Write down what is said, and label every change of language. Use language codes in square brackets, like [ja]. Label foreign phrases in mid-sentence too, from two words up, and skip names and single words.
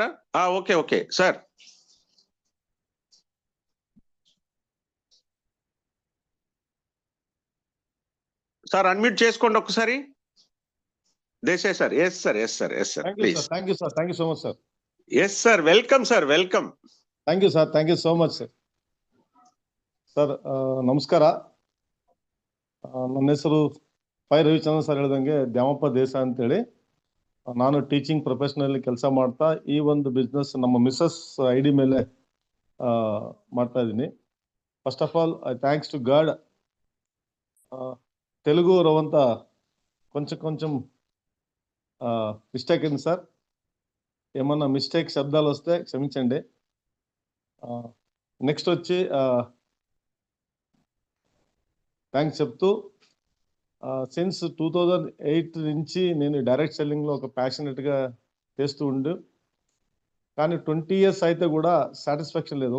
[en] okay sir. sir unmute [te] చేసుకోండి ఒకసారి. [en] Desai sir. yes sir please. thank you so much sir. yes sir, welcome sir, welcome. thank you so much sir. sir ನಮಸ್ಕಾರ. [kn] ನನ್ನ ಹೆಸರು ಪೈ ರವಿಚಂದ್ರ ಸರ್ ಹೇಳಿದಂಗೆ ದ್ಯಾಮಪ್ಪ ದೇಸಾಯಿ ಅಂತೇಳಿ. ನಾನು [en] teaching professional [kn] ಕೆಲಸ ಮಾಡ್ತಾ ಈ ಒಂದು ಬಿಸ್ನೆಸ್ ನಮ್ಮ [en] Mrs ID [kn] ಮೇಲೆ ಮಾಡ್ತಾ ಇದ್ದೀನಿ. [en] first of all I thanks to God. [te] తెలుగు రవంత కొంచెం మిస్టేక్ అయింది సార్. ఏమన్నా మిస్టేక్ శబ్దాలు వస్తే క్షమించండి. నెక్స్ట్ వచ్చి థ్యాంక్స్ చెప్తూ, సిన్స్ 2008 నుంచి నేను [en] direct selling [te] ఒక ప్యాషనెట్గా చేస్తూ ఉండు, కానీ 20 years అయితే కూడా సాటిస్ఫాక్షన్ లేదు.